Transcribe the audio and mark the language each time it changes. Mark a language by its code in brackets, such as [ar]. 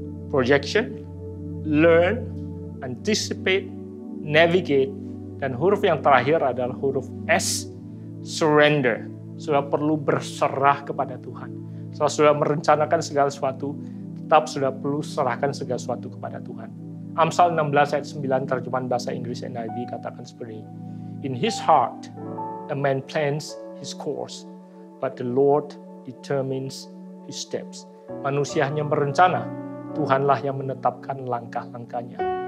[id] Projection, learn, anticipate, navigate, dan huruf yang terakhir adalah huruf S, surrender. Saudara perlu berserah kepada Tuhan. Setelah saudara merencanakan segala sesuatu, tetap saudara perlu serahkan segala sesuatu kepada Tuhan. Amsal 16 ayat 9 terjemahan bahasa Inggris NIV katakan seperti ini. [en] In his heart, a man plans his course, but the Lord determines his steps. [id] Manusia hanya berencana, Tuhanlah yang menetapkan langkah-langkahnya.